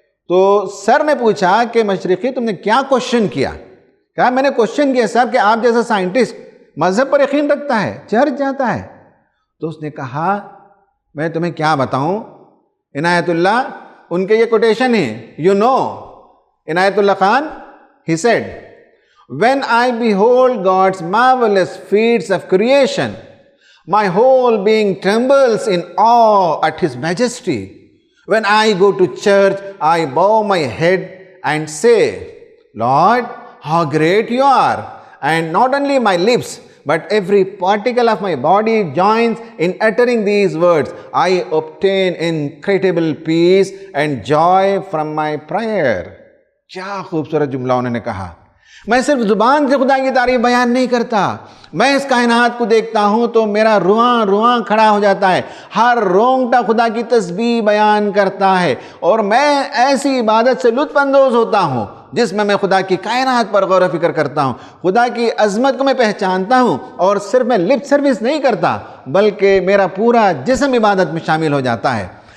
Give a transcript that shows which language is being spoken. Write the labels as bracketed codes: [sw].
[ur] تو سر نے پوچھا کہ مشرقی تم نے کیا کوشچن کیا؟ کہا میں نے کوشچن کیا سر کہ آپ جیسا سائنٹسٹ مذہب پر یقین رکھتا ہے، چرچ جاتا ہے۔ تو اس نے کہا میں تمہیں کیا بتاؤں عنایت اللہ، ان کے یہ کوٹیشن ہے، you know Inayat Allah Khan, [en] he said, when I behold God's marvelous feats of creation, my whole being trembles in awe at His majesty. When I go to church, I bow my head and say, Lord, how great you are. And not only my lips, but every particle of my body joins in uttering these words. I obtain incredible peace and joy from my prayer. [ur] کیا خوبصورت جملہ انہوں نے کہا۔ میں صرف زبان سے خدا کی تعریف بیان نہیں کرتا، میں اس کائنات کو دیکھتا ہوں تو میرا رواں رواں کھڑا ہو جاتا ہے، ہر رونگٹا خدا کی تسبیح بیان کرتا ہے، اور میں ایسی عبادت سے لطف اندوز ہوتا ہوں جس میں خدا کی کائنات پر غور و فکر کرتا ہوں، خدا کی عظمت کو میں پہچانتا ہوں، اور صرف میں لپ سروس نہیں کرتا بلکہ میرا پورا جسم عبادت میں شامل ہو جاتا ہے۔